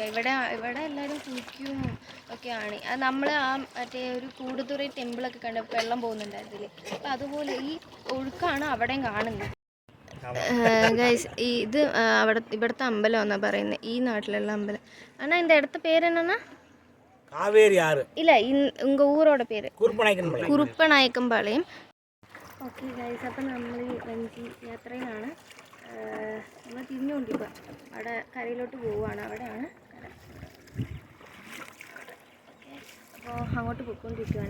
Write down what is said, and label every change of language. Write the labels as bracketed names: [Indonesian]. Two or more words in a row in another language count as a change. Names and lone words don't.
[Malayalam] ഇവിടെ എല്ലാവരും കുളിക്കും ഒക്കെയാണ്. അത് നമ്മൾ മറ്റേ ഒരു കൂടുതുറ ടെമ്പിളൊക്കെ കണ്ട് വെള്ളം പോകുന്നുണ്ടായിരുന്നില്ലേ, അപ്പോൾ അതുപോലെ ഈ ഒഴുക്കാണ് അവിടെയും കാണുന്നത്. ഗൈസ് ഇത് ഇവിടുത്തെ അമ്പലം എന്നാ പറയുന്നത്, ഈ നാട്ടിലുള്ള അമ്പലം. [Tamil] അണ്ണാ இந்த இடத்து பேர் என்னன்னா? காவேரி ஆறு. இல்ல, உங்க ஊரோட பேர் குறுப்பநாயக்கம்பாளையம். [English] okay guys, [Malayalam] അപ്പം നമ്മൾ വഞ്ചി യാത്രയിലാണ്. നമ്മൾ തിരിഞ്ഞുകൊണ്ടിരിക്കുക, അവിടെ കരയിലോട്ട് പോവുകയാണ്. അവിടെയാണ് കര. ഓക്കെ, അപ്പോൾ അങ്ങോട്ട് പോയിക്കൊണ്ടിരിക്കുകയാണ്.